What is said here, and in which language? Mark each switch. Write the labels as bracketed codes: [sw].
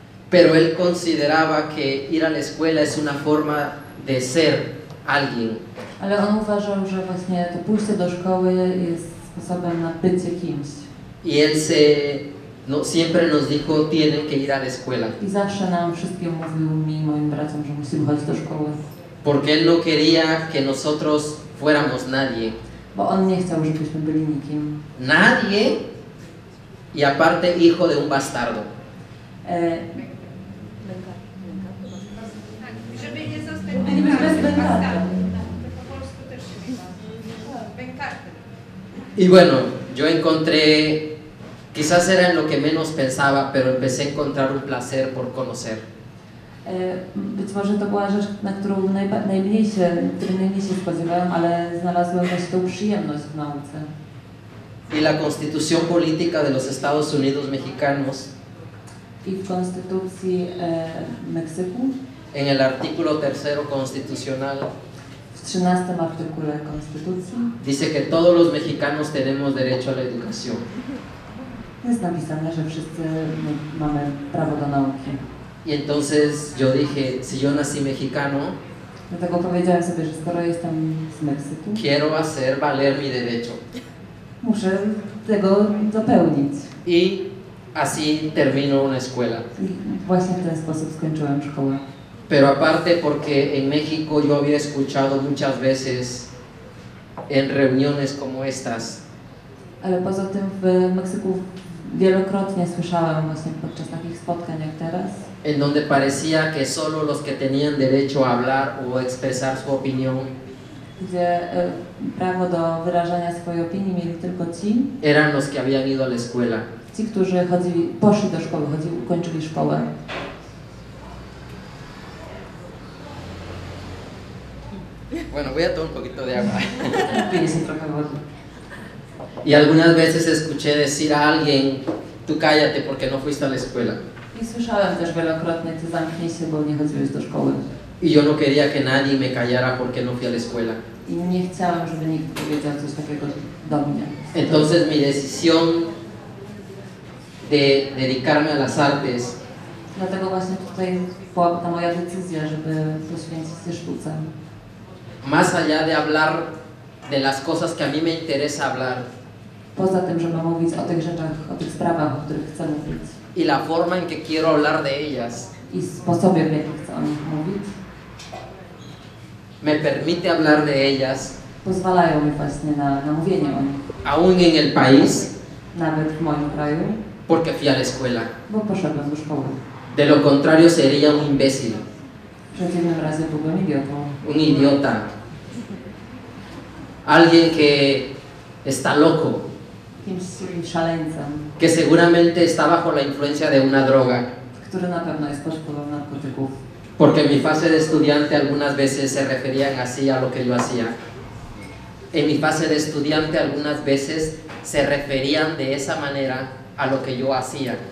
[es] Pero él consideraba que ir a la escuela es una forma de ser alguien. [pl] Ale on uważał, że właśnie to pójście do szkoły jest sposobem na bycie kimś. [es] Y él siempre nos dijo, tienen que ir a la escuela. [pl] I zawsze nam wszystkim mówił, mi i moim braciom, że musimy chodzić do szkoły. [es] Porque él no quería que nosotros fuéramos nadie. [pl] Bo on nie chciał, żebyśmy byli nikim. [es] Nadie y aparte hijo de un bastardo. [pl] Żeby nie zostać Byliśmy bez bękartem. Po polsku też się chyba. Bękartem. [es] Y bueno, yo encontré, quizás era en lo que menos pensaba, pero empecé a encontrar un placer por conocer. [pl] Być może to była rzecz, na którą najmniej się spodziewałem, ale znalazłem właśnie tą przyjemność w nauce. [es] Y la Constitución Política de los Estados Unidos Mexicanos, [pl] I w konstytucji Meksyku, [es] en el artículo 3 constitucional, [pl] w 13 artykule konstytucji [es] dice que todos los mexicanos tenemos derecho a la educación. [pl] jest napisane, że wszyscy mamy prawo do nauki. [es] Y entonces yo dije, si yo nací mexicano, [pl] Dlatego powiedziałem sobie, że skoro jestem z Meksyku, [es] quiero hacer valer mi derecho. [pl] muszę tego dopełnić. [es] Y así termino una escuela. [pl] I właśnie w ten sposób skończyłem szkołę. [es] Pero aparte porque en México yo había escuchado muchas veces en reuniones como estas, [pl] Ale poza tym w Meksyku wielokrotnie słyszałem właśnie podczas takich spotkań jak teraz, [es] en donde parecía que solo los que tenían derecho a hablar o expresar su opinión [pl] gdzie prawo do wyrażania swojej opinii mieli tylko ci, [es] eran los que habían ido a la escuela. [pl] ci, którzy poszli do szkoły, ukończyli szkołę. [es] Bueno, voy a tomar un poquito de agua. [pl] Pije się trochę wody. [es] Y algunas veces escuché decir a alguien, tú cállate porque no fuiste a la escuela. [pl] I słyszałem też wielokrotnie, ty zamknij się, bo nie chodziłeś do szkoły. [es] Y yo no quería que nadie me callara porque no fui a la escuela. [pl] I nie chciałem, żeby nikt powiedział coś takiego do mnie. [es] Entonces mi decisión de dedicarme a las artes [pl] Dlatego właśnie tutaj była ta moja decyzja, żeby poświęcić się sztuce. [es] más allá de hablar de las cosas que a mí me interesa hablar [pl] Poza tym, żeby mówić o tych rzeczach, o tych sprawach, o których chcę mówić [es] y la forma en que quiero hablar de ellas [pl] i sposobie, w jaki chcę o nich mówić, [es] me permite hablar de ellas [pl] pozwalają mi właśnie na mówienie o nich. [es] aún en el país [pl] Nawet w moim kraju, [es] porque fui a la escuela. [pl] bo poszedłem do szkoły. [es] De lo contrario sería un imbécil, [pl] W przeciwnym razie byłbym idiotą. [es] un idiota, alguien que está loco, [pl] Kimś szaleńcem, [es] que seguramente está bajo la influencia de una droga. [pl] który na pewno jest pod wpływem narkotyków. [es] Porque en mi fase de estudiante algunas veces se referían así a lo que yo hacía. En mi fase de estudiante algunas veces se referían de esa manera a lo que yo hacía.